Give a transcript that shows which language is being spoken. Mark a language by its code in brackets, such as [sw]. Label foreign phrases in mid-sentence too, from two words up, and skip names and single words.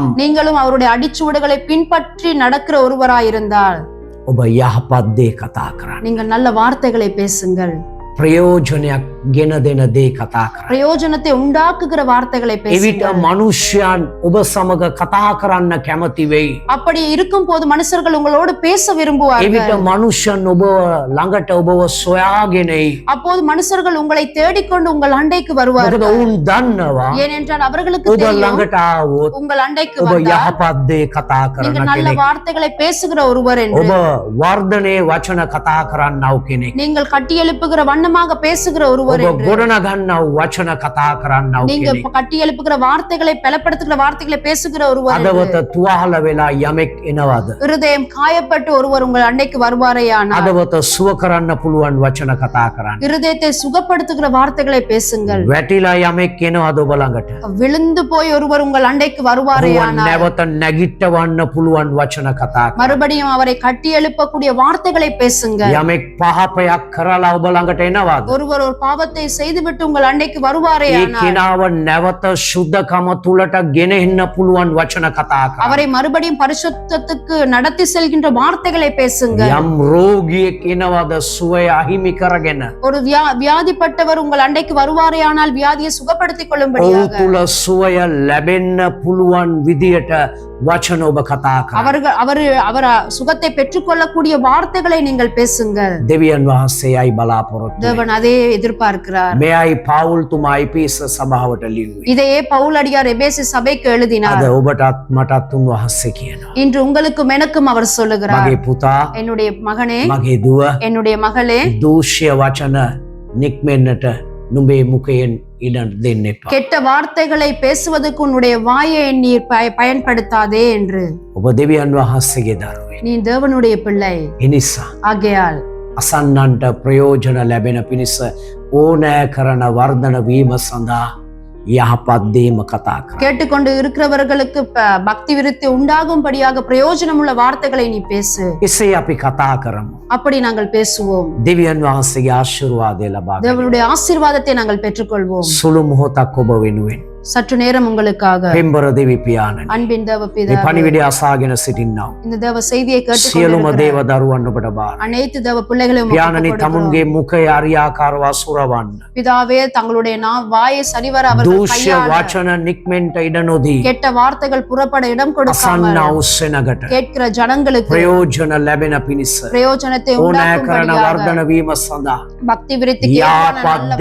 [ta] நீங்களும் அவருடைய அடிச்சுவடுகளை பின்பற்றி நடக்கிற ஒருவராயிருந்தால், [si] ඔබ යහපත් දේ කතා කරන්න. [ta] நீங்கள் நல்ல வார்த்தைகளை பேசுங்கள். [si] ප්‍රයෝජනයක් ගෙන දෙන දේ කතා කරන්න. [ta] பிரயோஜனத்தை உண்டாக்குகிற வார்த்தைகளை [si] එවිට [ta] பேசுங்கள். [si] මනුෂ්‍යයන් ඔබ සමග කතා කරන්න කැමති වෙයි. [ta] அப்படி இருக்கும் போது மனுஷர்கள் உங்களோடு பேச விரும்புவார்கள். [si] එවිට මනුෂ්‍යයන් ඔබ ළඟට ඔබව සොයාගෙන එයි. [ta] அப்போது மனுஷர்கள் உங்களை தேடிக்கொண்டு உங்கள் அண்டைக்கு [si] මොකද [ta] வருவார்கள். [si] ඔවුන් දන්නවා [ta] ஏனென்றால் அவர்களுக்கு [si] ඔබ [ta] தெரியும் [si] ළඟට ආවොත් [ta] உங்கள் அண்டைக்கு [si] ඔබ [ta] வந்தால் [si] යහපත් දේ කතා කරන [ta] நீங்க நல்ல [si] කෙනෙක්. [ta] வார்த்தைகளை பேசுகிற ஒருவர் என்று. [si] ඔබ වර්ධනයේ වචන කතා කරන්නව කෙනෙක්. [ta] நீங்கள் கட்டியெழுப்புகிற வண்ணமாக பேசுகிற ஒருவர் [si] ඔබ [ta] என்று. [si] ගොඩනගන්නව වචන කතා කරන්නව [ta] நீங்க [si] කෙනෙක්. [ta] கட்டியெழுப்புகிற வார்த்தைகளை பலப்படுத்துகிற வார்த்தைகளை பேசுகிற ஒருவர் என்று. [si] අදවත තුවාල වෙලා යමෙක් එනවද? [ta] இருதயம் காயப்பட்டு ஒருவர் உங்கள் அண்டைக்கு வருவாரேயானால் [si] අදවත සුව කරන්න පුළුවන් වචන කතා කරන්න. [ta] இருதயத்தை சுகப்படுத்துகிற வார்த்தைகளை பேசுங்கள். [si] වැටිලා යමෙක් එනවද ඔබ ළඟට? [ta] விழுந்து போய் ஒருவர் உங்கள் அண்டைக்கு [si] ඔබ [ta] வருவாரேயானால் [si] නැවත නැගිටවන්න පුළුවන් වචන කතා කරන්න. [ta] மறுபடியும் அவரை கட்டி எழுப்பக்கூடிய வார்த்தைகளை பேசுங்க. [si] යමෙක් පහපයක් කරලා ඔබ ළඟට එනවද? [ta] ஒருவர் ஒரு பாவத்தை செய்துவிட்டு உங்கள் அண்டைக்கு [si] ඒ [ta] வருவாரேயானால் [si] කෙනාව නැවත සුද්ධකම තුලට ගෙනෙන්න පුළුවන් වචන කතා කරන්න. [ta] அவரை மறுபடியும் பரிசுத்தத்துக்கு நடத்தி செல்கின்ற வார்த்தைகளை பேசுங்க. [si] යම් රෝගියෙක් එනවද සුවය අහිමි කරගෙන [ta] ஒரு வியாதிப்பட்டவர் உங்கள் அண்டைக்கு வருவாரேயானால் வியாதியை சுகப்படுத்திக் [si] ඔහු [ta] கொள்ளும்படியாக [si] තුල සුවය ලැබෙන්න පුළුවන් විදියට වචන ඔබ කතා කරන්න. [ta] அவர் சுகத்தை பெற்றுக்கொள்ளக்கூடிய வார்த்தைகளை நீங்கள் பேசுங்கள். [si] දෙවියන් වහන්සේයි බලාපොරොත්තු. [ta] தேவன் அதே எதிர்பார்க்கிறார். [si] මෙයයි පවුල් තුමා එපිස සභාවට ලිව්වේ. [ta] இதையே பவுலடியார் எபேசு சபைக்கு எழுதினார். [si] අද ඔබටත් මටත් උන්වහන්සේ කියනවා. [ta] இன்று உங்களுக்கும் எனக்கும் அவர் சொல்லுகிறார், [si] මගේ පුතා, [ta] என்னுடைய மகனே, [si] මගේ දුව, [ta] என்னுடைய மகளே, [si] දූෂ්‍ය වචන නික්මෙන්නට නුඹේ මුඛයෙන් ඉඩ දෙන්න එපා. [ta] கெட்ட வார்த்தைகளை பேசுவதற்கு உன்னுடைய வாயை நீர் பயன்படுத்தாதே என்று. [si] ඔබ දෙවියන් වහන්සේගේ දරුවෙක්. [ta] நீ தேவனுடைய பிள்ளை. [si] එනිසා [ta] ஆகையால் [si] අසන්නන්ට ප්‍රයෝජන ලැබෙන පිණිස ඕනෑ කරන වර්ධන වීම සඳහා යහපත් දේම කතා කරන්න. [ta] கேட்டுக்கொண்டு இருக்கிறவர்களுக்கு பக்தி விருத்தி உண்டாகும்படியாக பிரயோஜனமுள்ள வார்த்தைகளை நீ பேசு. [si] එසේ අපි කතා කරමු. [ta] அப்படி நாங்கள் பேசுவோம். [si] දෙවියන් වහන්සේගේ ආශිර්වාදය ලබා ගන්න. [ta] தேவனுடைய ஆசீர்வாதத்தை நாங்கள் பெற்றுக்கொள்வோம். [si] සුළු මොහොතක් ඔබ වෙනුවෙන් [ta] சற்று நேரம் உங்களுக்காக [si] පෙම්බර දෙවි පියාණනි, [ta] அன்பின் தேவ [si] මේ [ta] பிதா, [si] පණිවිඩය අසාගෙන සිටින්නව [ta] இந்த தேவ செய்தியை [si] සියලුම [ta] கேட்டுக்கொண்டு [si] දේව දරුවන් ඔබට බාර. [ta] அனைத்து தேவ பிள்ளைகளையும் [si] පියාණනි, තමුන්ගේ මුඛය අරියාකාරව සුරවන්න. [ta] பிதாவே தங்களுடைய வாயை சரிவர அவர்கள் [si] දූෂ්‍ය [ta] கையாள [si] වචන නික්මෙන්ට ඉඩ නොදී [ta] கெட்ட வார்த்தைகள் புறப்பட இடம் கொடுக்காமல் [si] අසන්න උස්සනකට [ta] கேட்கிற ஜனங்களுக்கு [si] ප්‍රයෝජන ලැබෙන පිණිස [ta] பிரயோஜனத்தை [si] ඕනෑ කරන [ta] உண்டாக்கும்படியாக [si] වර්ධන වීම සඳහා [ta] பக்தி விருத்திக்கு ஏதுவான [si] යහපත් [ta] நல்ல